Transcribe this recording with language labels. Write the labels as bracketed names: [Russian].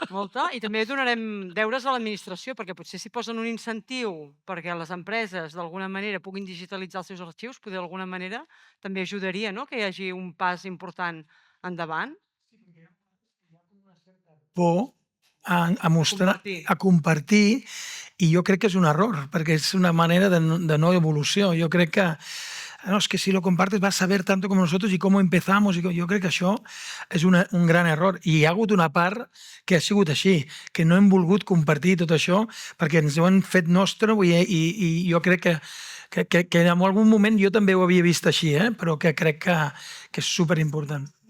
[Catalan] Molta, i també donarem deures a l'administració, perquè potser si posen un incentiu perquè les empreses d'alguna manera puguin digitalitzar els seus arxius, potser d'alguna manera també ajudaria, no?, que hi hagi un pas important endavant. Por a mostrar, Compartir. a compartir, i jo crec que és un error, perquè és una manera de no evolució. Jo crec que no, [Spanish] es que si lo compartes vas a saber tanto como nosotros y cómo empezamos. [Catalan] Jo crec que això és un gran error. I hi ha hagut una part que ha sigut així, que no hem volgut compartir tot això perquè ens ho han fet nostre i jo crec que en algun moment jo també ho havia vist així, però que crec que és superimportant.